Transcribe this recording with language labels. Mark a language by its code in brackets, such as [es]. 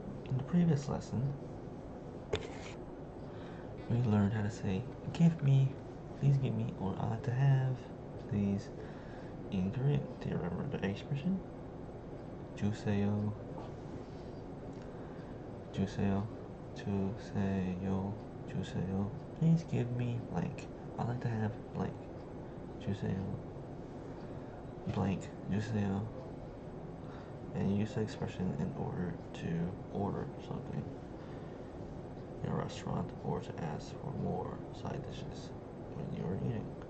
[en] In the previous lesson, we learned how to say, give me, please give me, or I like to have, please, in Korean. Do you remember the expression? [ko] 주세요, 주세요, 주세요, 주세요. [en] Please give me blank. I like to have blank. [ko] 주세요, blank, 주세요. [en] And you use the expression in order to order something in a restaurant or to ask for more side dishes when you're eating.